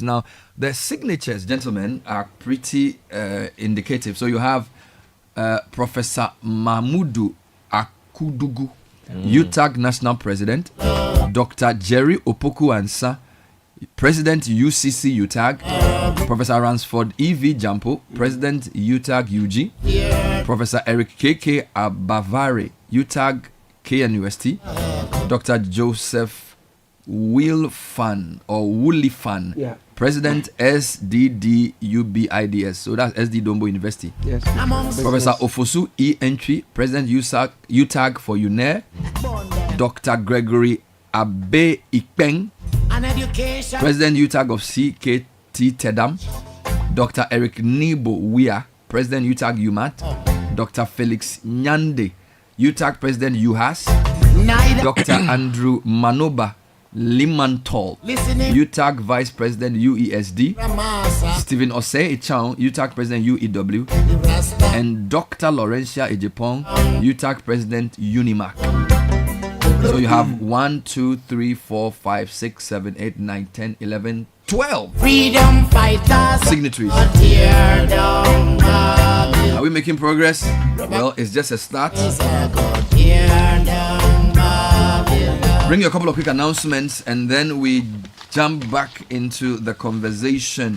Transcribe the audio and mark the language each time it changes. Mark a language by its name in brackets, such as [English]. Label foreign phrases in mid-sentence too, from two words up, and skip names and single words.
[English] Now, the signatures, gentlemen, are pretty indicative. So you have Professor Mahmudu Akudugu, UTAG National President. Dr. Jerry Opoku Ansa, President UCC UTAG. Professor Ransford E.V. Jampo, President UTAG UG. Professor Eric K.K. Abavari, UTAG KNUST. Dr. Joseph Wilfan or Woolifan, President SDD UBIDS. So that's SD Dombo University. Yes. Professor Ofosu E. Entry, President UTAG for UNER. Dr. Gregory Abe Ikpeng, President UTAG of CKT Tedam. Dr. Eric Nibo Wia, President UTAG UMAT. Dr. Felix Nyande, UTAG President UHAS. Dr. Andrew Manoba Limantol, UTAG Vice President UESD. Stephen Osei Echang, UTAG President UEW. And Dr. Laurentia Ejepong, UTAG President Unimac. So you have 1, 2, 3, 4, 5, 6, 7, 8, 9, 10, 11, 12 Freedom fighters signatories. Are we making progress? Well, it's just a start. Bring you a couple of quick announcements and then we jump back into the conversation.